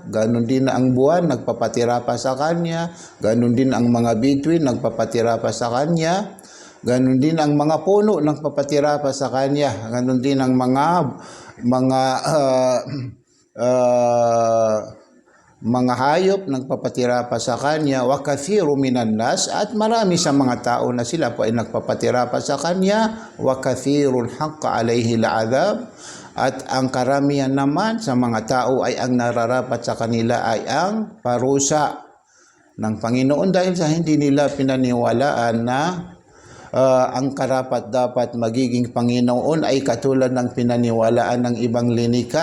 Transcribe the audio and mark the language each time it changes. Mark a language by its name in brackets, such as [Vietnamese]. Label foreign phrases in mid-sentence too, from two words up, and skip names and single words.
[Filipino] Ganon din ang buwan, nagpapatira pa sa kanya. Ganon din ang mga bituin, nagpapatira pa sa kanya. Ganon din ang mga puno, nagpapatira pa sa kanya. Ganon din ang mga hayop nagpapatira pa sa kanya. [Arabic] وكثير من الناس, [Filipino] at marami sa mga tao na sila po ay nagpapatira pa sa kanya. [Arabic] وكثير حق عليه العذاب, [Filipino] at ang karamihan naman sa mga tao ay ang nararapat sa kanila ay ang parusa ng Panginoon dahil sa hindi nila pinaniwalaan na ang karapat-dapat magiging Panginoon ay katulad ng pinaniwalaan ng ibang linika.